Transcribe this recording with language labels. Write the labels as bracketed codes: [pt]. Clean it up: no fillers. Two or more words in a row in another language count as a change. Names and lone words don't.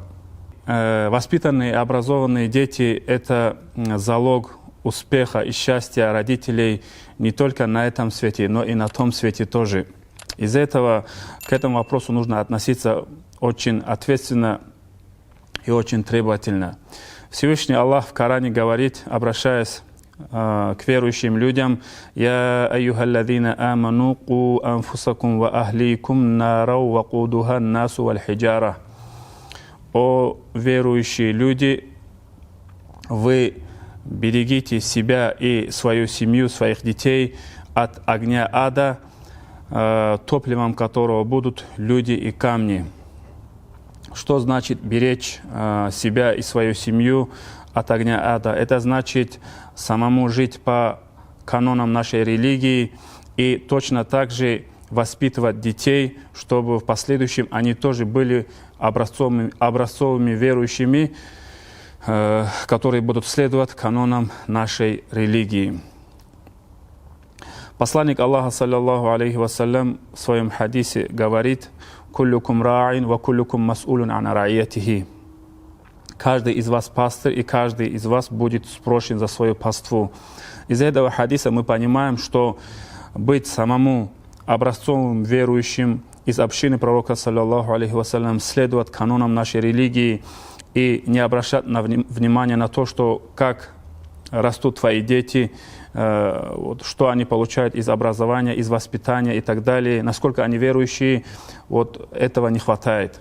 [ru] Воспитанные и образованные дети – это залог успеха и счастья родителей не только на этом свете, но и на том свете тоже. Из-за этого к этому вопросу нужно относиться очень ответственно и очень требовательно. Всевышний Аллах в Коране говорит, обращаясь к верующим людям: [ar] «يا أيها الذين آمنوا قوا أنفسكم وأهليكم نارا وقودها الناس والحجارة». [ru] О верующие люди, вы берегите себя и свою семью, своих детей от огня ада, топливом которого будут люди и камни. Что значит беречь себя и свою семью от огня ада? Это значит самому жить по канонам нашей религии и точно так же воспитывать детей, чтобы в последующем они тоже были образцовыми верующими, которые будут следовать канонам нашей религии. Посланник Аллаха, [ar] صلى الله عليه وسلم, [ru] в своем хадисе говорит: [ar] «كلكم راع وكلكم مسؤول عن رعيته». [ru] Каждый из вас пастырь, и каждый из вас будет спрошен за свою паству. Из этого хадиса мы понимаем, что быть самому образцовым верующим из общины пророка, [ar] صلى الله عليه وسلم, [ru] следовать канонам нашей религии и не обращать внимания на то, что как растут твои дети, что они получают из образования, из воспитания и так далее, насколько они верующие, этого не хватает.